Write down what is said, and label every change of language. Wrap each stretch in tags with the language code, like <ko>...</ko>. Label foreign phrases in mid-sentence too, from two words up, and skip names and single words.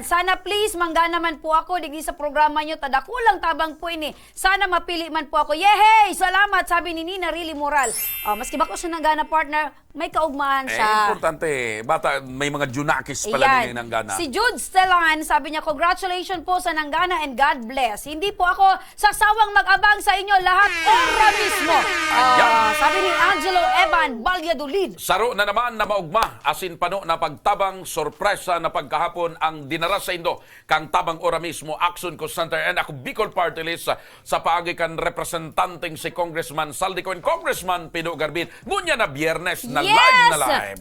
<bik>Sana please, manggana man po ako digdi sa programa nyo. Tadakulang tabang po ini.</bik> <tl>Sana mapili man po ako. Yehey!</tl> <bik>Salamat, sabi ni Nina Really Moral. Maski ba ko siya nanggana partner, may kaugmahan siya. Importante. Bata, may mga junakis pala nila nanggana. Si Jude Stellan, sabi niya,</bik> <en>congratulations po</en> <bik>sa nanggana</bik> <en>and God bless.</en> <tl>Hindi po ako sasawang mag-abang sa inyo lahat ora mismo. Sabi ni Angelo Evan Valladolid.</tl> <bik>Saro na naman na maugma. Asin pano na pagtabang sorpresa na pagkahapon ang dinaras sa Indo kang tabang ora mismo Action Co Center and ako Bicol</bik> <en>Party List</en> <bik>sa paagi kan representanteng si Congressman Saldi and Congressman Pido Garbin. Ngunya na Biyernes na live na live.</bik>